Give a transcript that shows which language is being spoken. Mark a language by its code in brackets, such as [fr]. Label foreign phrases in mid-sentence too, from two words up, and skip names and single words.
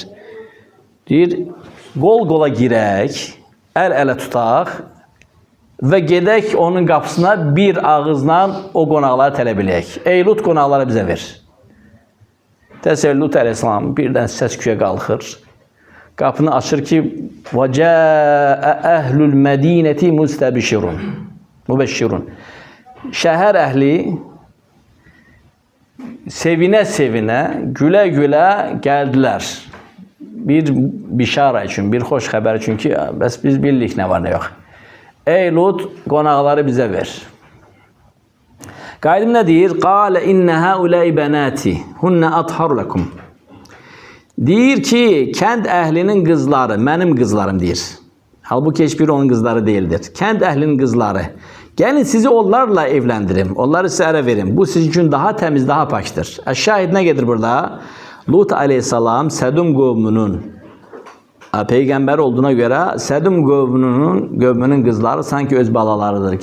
[az] Deyir, qol-qola girək, əl-ələ tutaq və gedək onun qapısına bir ağızla o qonaqları tələb eləyək. Ey Lut, qonaqları bizə ver. Təsəvvür Lut Əleyhisselam birdən səs küyə qalxır. Qapını açır ki, [ar] وَجَاءَ أَهْلُ الْمَد۪ينَةِ مُبَشِّرُونَ [az] Şəhər əhli sevinə-sevinə, gülə-gülə gəldilər. Bir bişara üçün, bir xoş xəbər üçün ki, bəs biz bildik nə var, nə yox. Ey Lut, qonaqları bizə ver. Qaydım nə deyir? [ar] قَالَ إِنَّ هَؤُلَاءِ بَنَاتِ هُنَّ أَطْهَرُ لَكُمْ [az] Deyir ki, kənd əhlinin qızları, mənim qızlarım deyir. Halbuki heç biri onun qızları deyildir. Kənd əhlinin qızları. Gəlin sizi onlarla evləndirim, onları sizə ərə verim. Bu sizin üçün daha təmiz, daha pakdır. Şahid nə gedir burada? Lut Aleyhisselam Sədum qövmünün peyğəmbər olduğuna görə Sədum qövmünün qızları sanki öz balalarıdır.